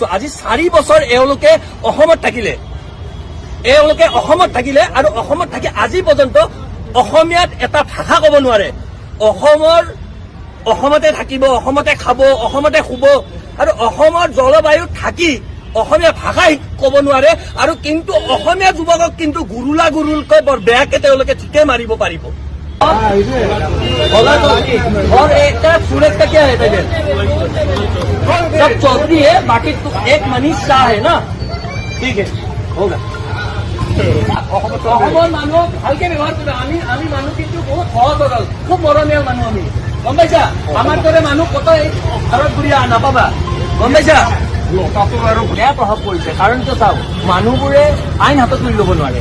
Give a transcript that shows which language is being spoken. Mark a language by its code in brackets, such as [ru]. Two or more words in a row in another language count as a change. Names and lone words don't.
[as] আজি 4 বছৰ এওঁলোকে অসমত থাকিলে আৰু অসমত থাকি আজি পৰ্যন্ত অসমীয়াত এটা ভাষা ক'ব নোৱাৰে। অসমতে থাকিব, অসমতে খাব, অসমতে শুব আৰু অসমৰ জলবায়ুত থাকি অসমীয়া ভাষা ক'ব নোৱাৰে। আৰু কিন্তু অসমীয়া যুৱকক কিন্তু গুৰুলকৈ বৰ বেয়াকে তেওঁলোকে ঠিকে মাৰিব পাৰিব। [hi] और सूरज का क्या है तबियत? सब चौधरी है, बाकी तो एक मनीष शाह है ना, ठीक है होगा। [as] অসমৰ মানুহ ভালকে ব্যৱহাৰ কৰিবা। আমি মানুহ কিন্তু বহুত সহজ সৰল, খুব মৰমীয়াল মানুহ আমি, গম পাইছা? আমাৰ দৰে মানুহ কত ঘৰত ঘূৰি নাপাবা, গম পাইছা? বেয়া প্ৰভাৱ পৰিছে, কাৰণ কিয় চাওক, মানুহবোৰে আইন হাতত তুলি ল'ব নোৱাৰে।